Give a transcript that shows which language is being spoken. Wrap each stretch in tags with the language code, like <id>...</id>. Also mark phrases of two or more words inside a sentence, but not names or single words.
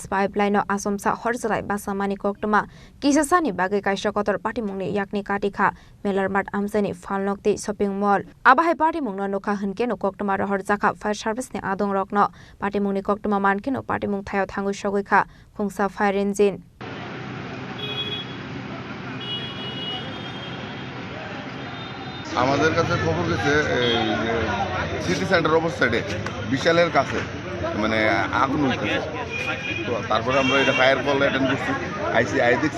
<trp>pipeline no asomsa horjalai basamani koktoma kisasani bagai kaisa kotor patimungni yakni katikha melarmat amsani falnokti</trp> <en>shopping mall</en> <trp>abahai patimung no nokha hunke no koktoma ro horjaka</trp> <en>fire service</en> <trp>ni adong rokno patimungni koktoma manke no patimung thayo thangoi sogoikha khungsa</trp> <en>fire engine</en> <bn>আমাদের কাছে খবর গেছে সিটি সেন্টার অবস্থায় বিশালের কাছে মানে আগুন হইতেছে তো তারপরে আমরা এটা</bn> <en>fire call attend</en> <bn>করছি আই দেখছি</bn>